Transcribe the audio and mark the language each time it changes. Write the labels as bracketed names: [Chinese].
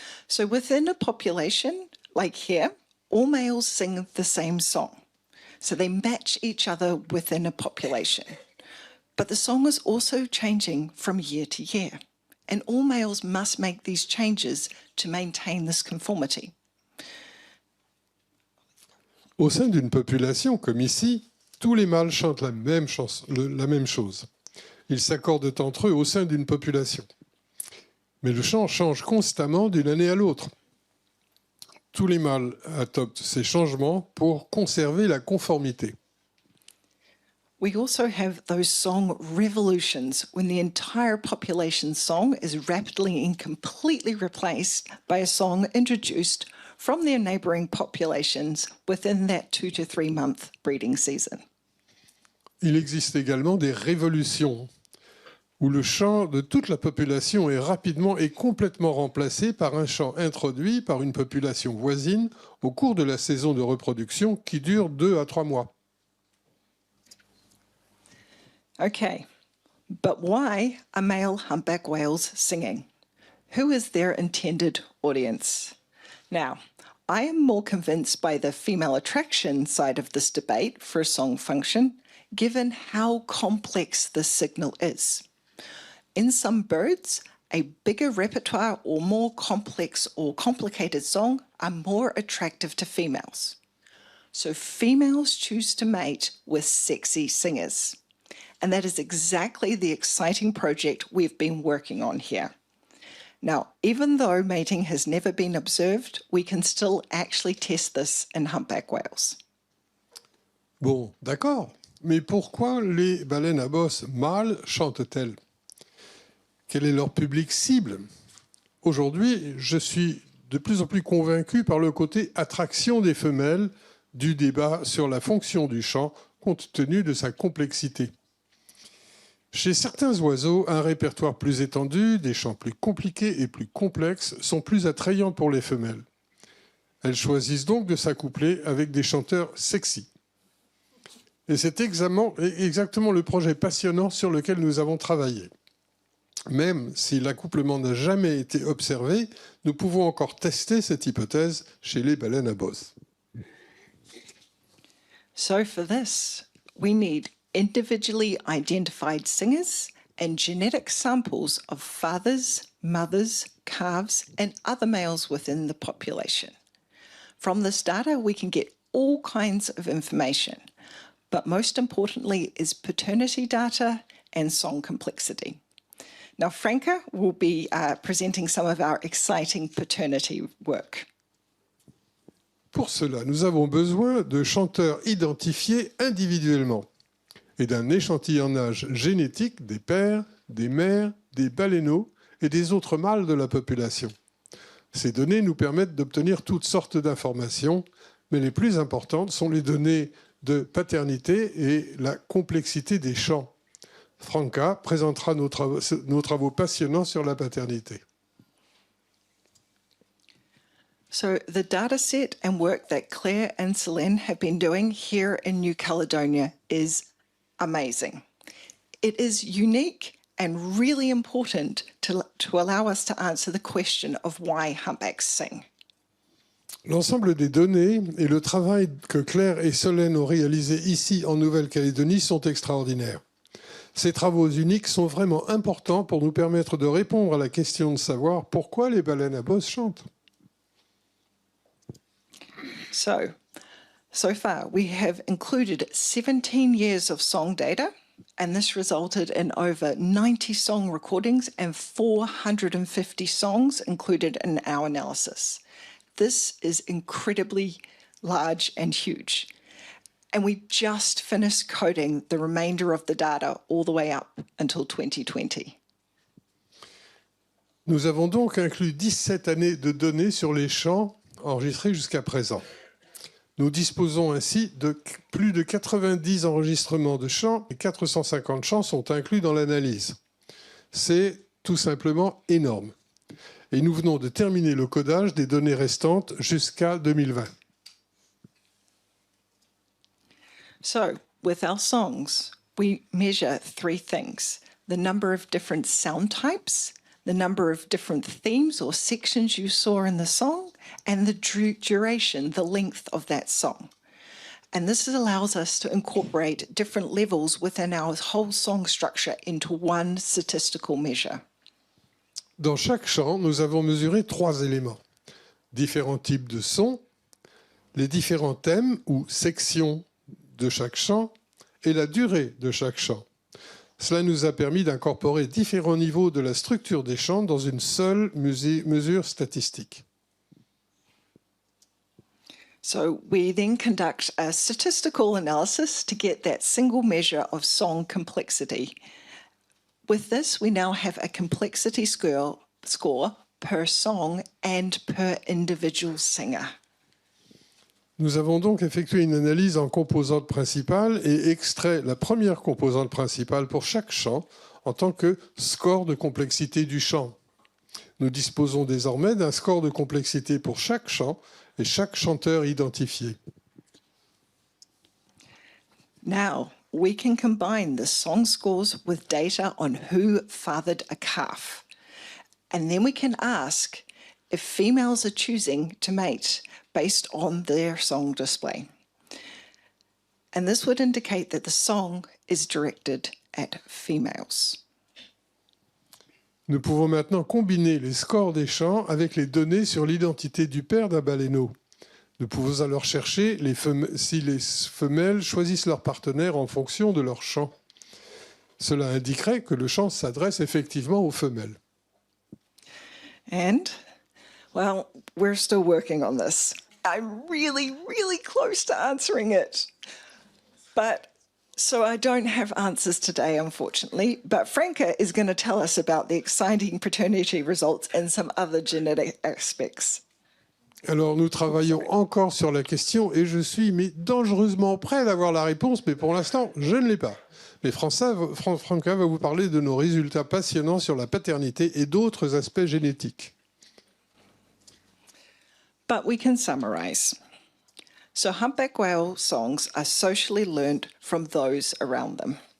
[English] So within a population, like here, all males sing the same song. So they match each other within a population. But the song is also changing from year to year. And all males must make these changes to maintain this conformity. [French] Au sein d'une population, comme ici, tous les mâles chantent la même chose. Ils s'accordent entre eux au sein d'une population. Mais le chant change constamment d'une année à l'autre. Tous les mâles adoptent ces changements pour conserver la conformité. [English] We also have those song revolutions when the entire population's song is rapidly and completely replaced by a song introduced from their neighbouring populations within that 2 to 3 month breeding season. [French] Il existe également des révolutions où le chant de toute la population est rapidement et complètement remplacé par un chant introduit par une population voisine au cours de la saison de reproduction qui dure 2 à 3 mois. [English] Okay, but why are male humpback whales singing? Who is their intended audience? Now, I am more convinced by the female attraction side of this debate for a song function, given how complex this signal is. In some birds, a bigger repertoire or more complex or complicated song are more attractive to females. So females choose to mate with sexy singers. And that is exactly the exciting project we've been working on here. Now, even though mating has never been observed, we can still actually test this in humpback whales. [French] Bon, d'accord. Mais pourquoi les baleines à bosse mâles chantent-elles? Quel est leur public cible? Aujourd'hui, je suis de plus en plus convaincu par le côté attraction des femelles du débat sur la fonction du chant compte tenu de sa complexité. Chez certains oiseaux, un répertoire plus étendu, des chants plus compliqués et plus complexes sont plus attrayants pour les femelles. Elles choisissent donc de s'accoupler avec des chanteurs sexy. Et c'est exactement le projet passionnant sur lequel nous avons travaillé. Même si l'accouplement n'a jamais été observé, nous pouvons encore tester cette hypothèse chez les baleines à bosse. [English] So for this, we need individually identified singers and genetic samples of fathers, mothers, calves, and other males within the population. From this data, we can get all kinds of information, but most importantly is paternity data and song complexity. Now, Franca will be presenting some of our exciting paternity work. [French] pour cela, nous avons besoin de chanteurs identifiés individuellement et d'un échantillonnage génétique des pères, des mères, des baleineaux et des autres mâles de la population. Ces données nous permettent d'obtenir toutes sortes d'informations, mais les plus importantes sont les données de paternité et la complexité des chants. Franca présentera nos travaux passionnants sur la paternité. [English] So the data set and work that Claire and Selene have been doing here in New Caledonia is amazing. It is unique and really important to allow us to answer the question of why humpbacks sing. [French] L'ensemble des données et le travail que Claire et Solène ont réalisé ici en Nouvelle-Calédonie sont extraordinaires. Ces travaux uniques sont vraiment importants pour nous permettre de répondre à la question de savoir pourquoi les baleines à bosse chantent. [English] So far, we have included 17 years of song data, and this resulted in over 90 song recordings and 450 songs included in our analysis. This is incredibly large and huge. And we just finished coding the remainder of the data all the way up until 2020. [French] Nous avons donc inclus 17 années de données sur les chants enregistrés jusqu'à présent. Nous disposons ainsi de plus de 90 enregistrements de chants et 450 chants sont inclus dans l'analyse. C'est tout simplement énorme. Et nous venons de terminer le codage des données restantes jusqu'à 2020. [English] So, with our songs, we measure three things: the number of different sound types, the number of different themes or sections you saw in the song, and the duration, the length of that song. And this allows us to incorporate different levels within our whole song structure into one statistical measure. [French] Dans chaque chant, nous avons mesuré 3 éléments. Différents types de sons, les différents thèmes ou sections de chaque chant et la durée de chaque chant. Cela nous a permis d'incorporer différents niveaux de la structure des chants dans une seule mesure statistique. [English] So we then conduct a statistical analysis to get that single measure of song complexity. With this, we now have a complexity score per song and per individual singer. [French] Nous avons donc effectué une analyse en composantes principales et extrait la première composante principale pour chaque chant en tant que score de complexité du chant. Nous disposons désormais d'un score de complexité pour chaque chant et chaque chanteur identifié. [English] Now, we can combine the song scores with data on who fathered a calf. And then we can ask if females are choosing to mate based on their song display. And this would indicate that the song is directed at females. [French] Nous pouvons maintenant combiner les scores des chants avec les données sur l'identité du père d'un baleineau. Nous pouvons alors chercher si les femelles choisissent leur partenaire en fonction de leur chant. Cela indiquerait que le chant s'adresse effectivement aux femelles. [English] And, well, we're still working on this. I'm really, really close to answering it. So I don't have answers today, unfortunately, but Franca is going to tell us about the exciting paternity results and some other genetic aspects. [French] Alors, nous travaillons encore sur la question et je suis dangereusement prêt d'avoir la réponse, mais pour l'instant, je ne l'ai pas. Mais Franca va vous parler de nos résultats passionnants sur la paternité et d'autres aspects génétiques. [English] But we can summarize. So humpback whale songs are socially learned from those around them.